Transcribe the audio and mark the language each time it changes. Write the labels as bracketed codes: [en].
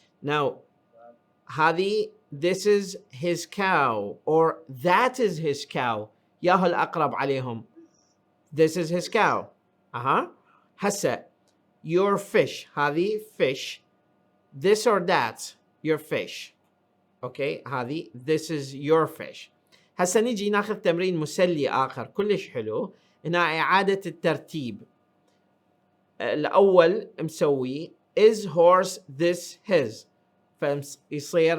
[en] now [ar] هذه [en] this is his cow or that is his cow، [ar] ياهو الأقرب عليهم. [en] this is his cow. [ar] هسه [en] your fish، [ar] هذه fish. [en] this or that your fish. [ar] اوكي هذه [en] this is your fish. [ar] هسه نجي ناخذ تمرين مسلي آخر كلش حلو، هنا إعادة الترتيب. الأول مسوي [en] is horse this his، [ar] فيصير